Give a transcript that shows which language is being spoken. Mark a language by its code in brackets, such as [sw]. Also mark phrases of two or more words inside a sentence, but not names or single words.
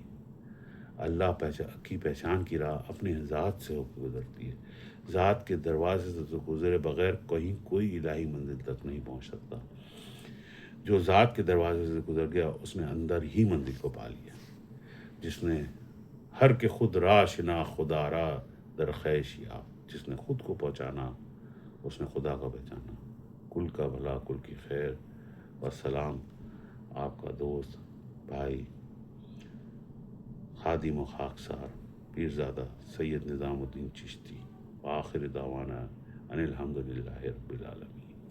[ur] اللہ کی پہچان کی راہ اپنے ذات سے ہو کے گزرتی ہے۔ ذات کے دروازے سے تو گزرے بغیر کہیں کوئی الہی منزل تک نہیں پہنچ سکتا۔ جو ذات کے دروازے سے گزر گیا اس نے اندر ہی منزل کو پا لیا۔ جس نے [fa] ہر کے خود راہ شنا خدا را در خیش یافت، [ur] جس نے خود کو پہچانا اس نے خدا کا پہچانا۔ کل کا بھلا کل کی خیر، والسلام، آپ کا دوست، بھائی، خادم و خاکسار پیرزادہ سید نظام الدین چشتی، [ar] وآخر دعوانا ان الحمد للہ رب العالمین۔